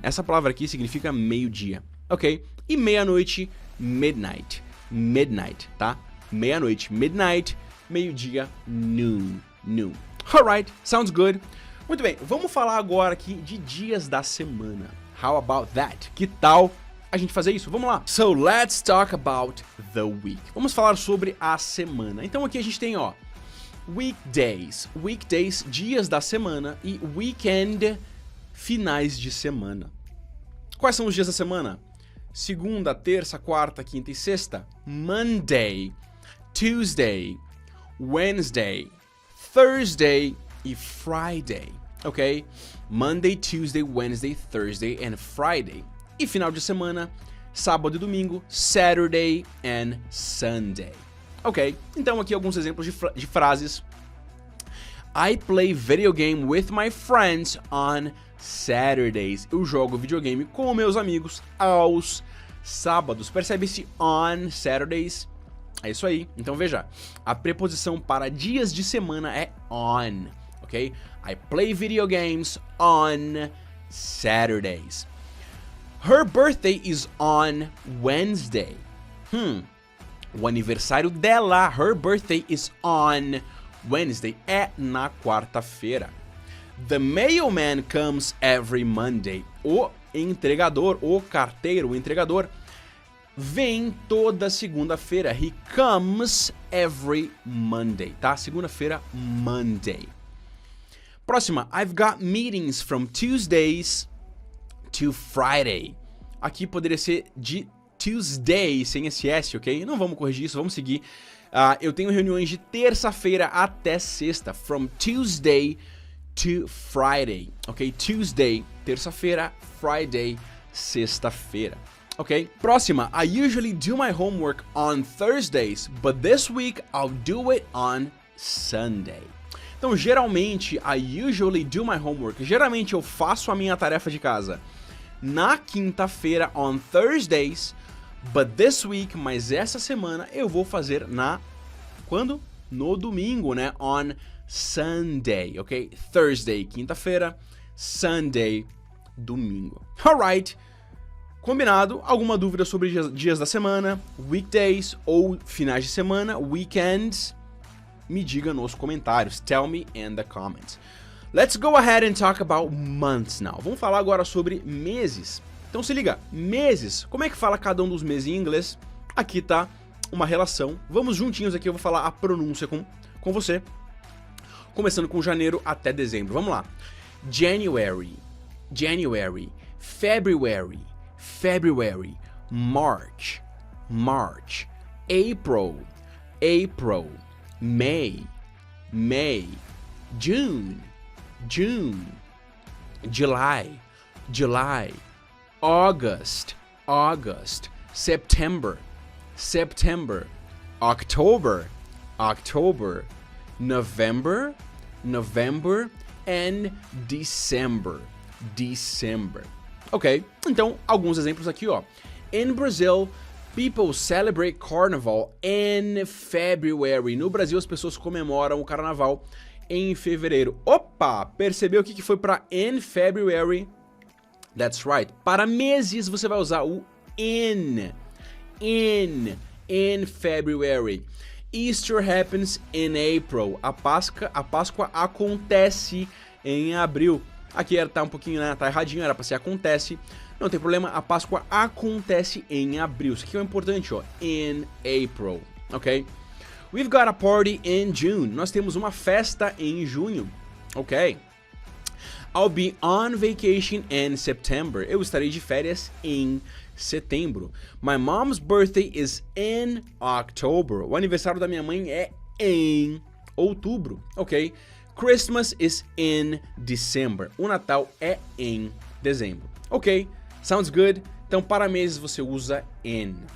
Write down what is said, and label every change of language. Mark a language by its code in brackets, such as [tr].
[pt] Essa palavra aqui significa meio-dia, ok? E meia-noite, midnight, midnight, tá? Meia-noite, midnight, meio-dia, noon, noon. [en] Alright, sounds good. [pt] Muito bem, vamos falar agora aqui de dias da semana. [en] How about that? [pt] Que tal a gente fazer isso? Vamos lá. [en] So, let's talk about the week. [pt] Vamos falar sobre a semana. Então aqui a gente tem, ó, weekdays, weekdays, dias da semana, e weekend, finais de semana. Quais são os dias da semana? Segunda, terça, quarta, quinta e sexta. [en] Monday, Tuesday, Wednesday, Thursday e Friday, ok? Monday, Tuesday, Wednesday, Thursday and Friday. [pt] E final de semana, sábado e domingo, Saturday and Sunday. Ok, então aqui alguns exemplos de frases. [en] I play video game with my friends on Saturdays. [pt] Eu jogo videogame com meus amigos aos sábados. Percebe esse on Saturdays? É isso aí. Então veja, a preposição para dias de semana é on, ok? [en] I play video games on Saturdays. Her birthday is on Wednesday. [pt] O aniversário dela, [en] her birthday is on Wednesday, [pt] é na quarta-feira. [en] The mailman comes every Monday. [pt] O entregador, o carteiro, o entregador, vem toda segunda-feira. [en] He comes every Monday, tá? Segunda-feira, Monday. Próxima, I've got meetings from Tuesdays to Friday. [pt] Aqui poderia ser de Tuesday, sem esse S, ok? Não vamos corrigir isso, vamos seguir. Eu tenho reuniões de terça-feira até sexta. [en] From Tuesday to Friday, ok? [pt] Tuesday, terça-feira, Friday, sexta-feira. Ok? [en] Próxima, I usually do my homework on Thursdays, but this week I'll do it on Sunday. [pt] Então, geralmente, [en] I usually do my homework. [pt] Geralmente eu faço a minha tarefa de casa na quinta-feira, [en] on Thursdays, but this week, [pt] mas essa semana eu vou fazer quando? No domingo, né? On Sunday, ok? Thursday, quinta-feira, Sunday, domingo. Alright. Combinado? Alguma dúvida sobre dias da semana, weekdays ou finais de semana, weekends? Me diga nos comentários. [en] Tell me in the comments. Let's go ahead and talk about months now. [pt] Vamos falar agora sobre meses. Então se liga, meses. Como é que fala cada um dos meses em inglês? Aqui tá uma relação. Vamos juntinhos aqui, eu vou falar a pronúncia com você. Começando com janeiro até dezembro. Vamos lá. [en] January, January, February, February, March, March, April, April, May, May, June, June, July, July, August, August, September, September, October, October, November, November, and December, December. [pt] Ok, então alguns exemplos aqui, ó. [en] In Brazil, people celebrate Carnival in February. [pt] No Brasil, as pessoas comemoram o Carnaval em fevereiro. Opa, percebeu o que foi para in February? [en] That's right. [pt] Para meses, você vai usar o in. [en] In February. Easter happens in April. [pt] A Páscoa acontece em abril. Aqui tá um pouquinho, né, tá erradinho, era pra ser acontece. Não tem problema, a Páscoa acontece em abril. Isso aqui é importante, ó. [en] In April, ok? We've got a party in June. [pt] Nós temos uma festa em junho, ok? [en] I'll be on vacation in September. [pt] Eu estarei de férias em setembro. [en] My mom's birthday is in October. [pt] O aniversário da minha mãe é em outubro, ok? [en] Christmas is in December. [pt] O Natal é em dezembro. [en] Ok, sounds good. [pt] Então, para meses você usa in.